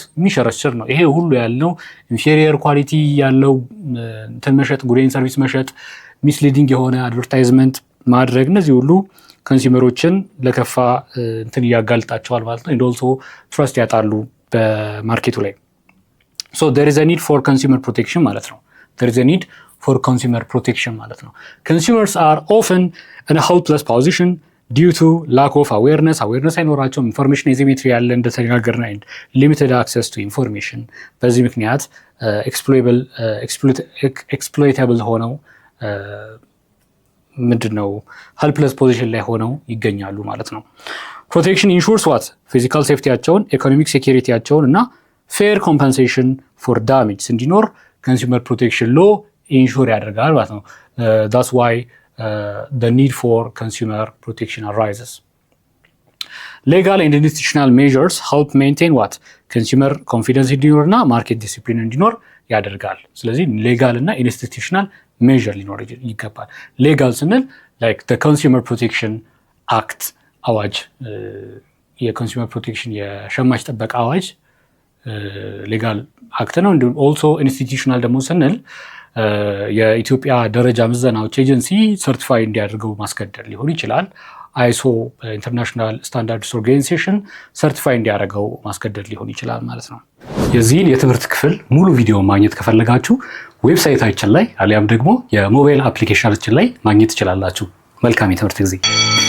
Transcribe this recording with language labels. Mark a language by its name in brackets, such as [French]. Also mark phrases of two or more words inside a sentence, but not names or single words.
[Amharic] የሚሸረሽር ነው። ይሄ ሁሉ ያለው [English] inferior quality [Amharic] ያለው እንትን መሸጥ፣ ጉዴን ሰርቪስ መሸጥ፣ ሚስሊዲንግ የሆነ አድቨርታይዝመንት ማድረግ፣ እነዚህ ሁሉ ኮንሱመሮችን ለከፋ እንትን እያጋልጣቸዋል ማለት ነው። [English] also trust [Amharic] ያጣሉ በማርኬቱ ላይ። ሶ [English] there is a need for consumer protection [Amharic] ማለት ነው። [English] there is a need for consumer protection [Amharic] ማለት ነው። [English] consumers are often in a helpless position due to lack of awareness [Amharic] አይኖራቸውም። [English] information asymmetry [Amharic] ያለ እንደተነጋገርና [English] limited access to information፣ [Amharic] በዚህ ምክንያት ኤክስፕሎይታብል ሆነው ምንድነው [English] helpless position [Amharic] ላይ ሆነው ይገኛሉ ማለት ነው። [English] protection insures what physical [Amharic] ሴፍቲያቸውን፣ ኢኮኖሚክ ሴኩሪቲያቸውን እና [English] fair compensation for damage [Amharic] እንዲኖር [English] consumer protection law insure [Amharic] ያደርጋል ማለት ነው። [English] that's why the need for consumer protection arises. Legal and institutional measures help maintain what consumer confidence [Amharic] እንዲኖር እና [English] market discipline [Amharic] እንዲኖር ያደርጋል። ስለዚህ ሌጋል እና [English] institutional measure [Amharic] ሊኖር ይገባል። ሌጋል ስንል [English] like the consumer protection act [Amharic] አዋጅ፣ [English] consumer protection [Amharic] የሸማች ጥበቃ አዋጅ [English] legal act [Amharic] ነው። እንዲሁም [English] also institutional [Amharic] ደግሞ ስንል የኢትዮጵያ ደረጃ ምዘናዎች ኤጀንሲ ሰርቲፋይ እንዲያደርገው ማስገደድ ሊሆን ይችላል። [English] ISO International Standards Organization [Amharic] ሰርቲፋይ እንዲያደርገው ማስገደድ ሊሆን ይችላል ማለት ነው። የዚህን የትምህርት ክፍል ሙሉ ቪዲዮ ማግኘት ከፈለጋችሁ ዌብሳይታችን ላይ አሊያም ደግሞ የሞባይል አፕሊኬሽናችን ላይ ማግኘት ትችላላችሁ። መልካም የትምህርት ጊዜ